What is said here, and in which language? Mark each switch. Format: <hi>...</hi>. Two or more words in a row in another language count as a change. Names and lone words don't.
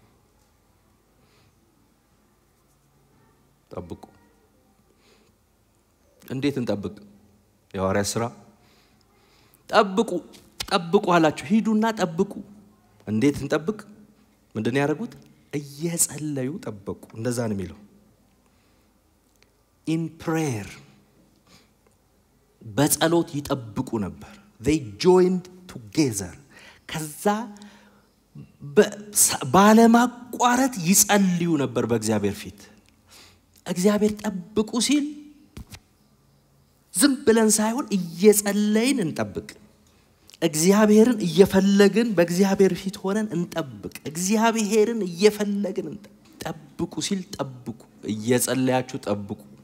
<am>እንዴት እንጠብቅ የሐዋርያት ሥራ ጠብቁ አላችሁ ሂዱና ጠብቁ እንዴት እንጠብቅ ምንድነው ያደረጉት እየጸለዩ ጠበቁ እንደዛ ነው የሚለው</am> <en>in prayer</en> <am>በጸሎት ይጠብቁ ነበር</am> <en>they joined together</en> <am>ከዛ ባለማቋረጥ ይጸልዩ ነበር በእግዚአብሔር ፊት እግዚአብሔር ጠብቁ ሲል ዝም ብለን ሳይሆን እየጸለይን እንጠብቅ እግዚአብሔርን እየፈለግን በእግዚአብሔር ፊት ሆነን እንጠብቅ እግዚአብሔርን እየፈለግን ጠብቁ ሲል ጠብቁ እየጸለያችሁ ጠብቁ</am>